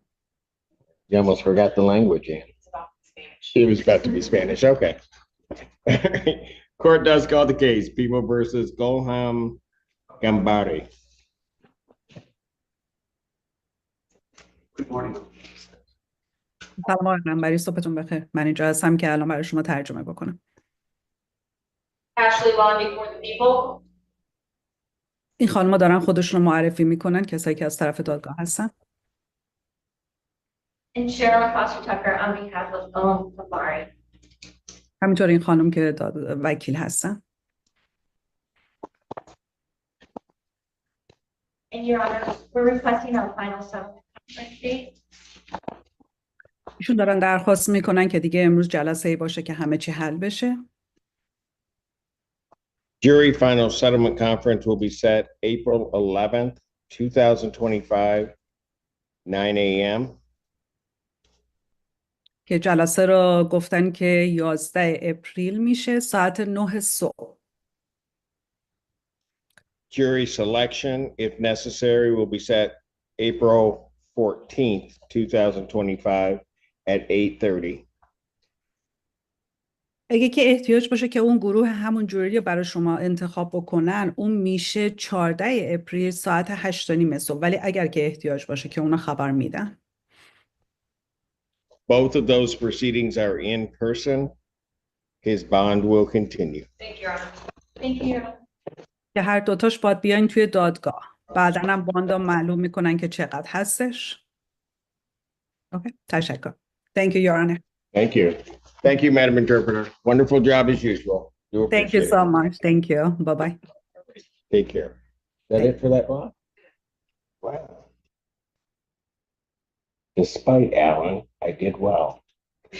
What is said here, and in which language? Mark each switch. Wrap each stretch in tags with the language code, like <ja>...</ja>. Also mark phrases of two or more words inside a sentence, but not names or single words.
<en>You almost forgot the language, Ann. It's about Spanish. It was about to be Spanish. Okay. Court does call the case, People versus Golham Gambari. Good morning.</en> <fa>سلام آقای قنبری، صبحتون بخیر. من اینجا هستم که الان برای شما ترجمه بکنم.</fa> <en>Ashley Long before the people.</en> <fa>این خانم‌ها دارن خودشون رو معرفی میکنن، کسایی که از طرف دادگاه هستن.</fa> <en>And Cheryl Foster Tucker on behalf of Gambari.</en> <fa>همینطور این خانم که وکیل هستن.</fa> <en>And Your Honor, we're requesting our final settlement conference date.</en> <fa>ایشون دارن درخواست میکنن که دیگه امروز جلسه‌ای باشه که همه چی حل بشه.</fa> <en>Jury final settlement conference will be set April 11th, 2025, 9 a.m.</en> <fa>که جلسه رو گفتن که 11 اپریل میشه ساعت 9 صبح.</fa> <en>Jury selection, if necessary, will be set April 14th, 2025 at 8:30.</en> <fa>اگه که احتیاج باشه که اون گروه همون جوری رو برای شما انتخاب بکنن، اون میشه 14 اپریل ساعت 8:30 صبح. ولی اگر که احتیاج باشه که اونا خبر میدن.</fa> <en>Both of those proceedings are in person. His bond will continue. Thank you, Your Honor. Thank you.</en> <fa>که هر دوتاش باید بیاین توی دادگاه. بعداً هم باندو معلوم میکنن که چقدر هستش. اوکی، تشکر.</fa> <en>Thank you, Your Honor. Thank you. Thank you, Madam Interpreter. Wonderful job as usual. Do Thank you appreciate so it. much. Thank you. Bye-bye. Take care. Is that it for that bond? Wow. Despite Alan, I did well.</en>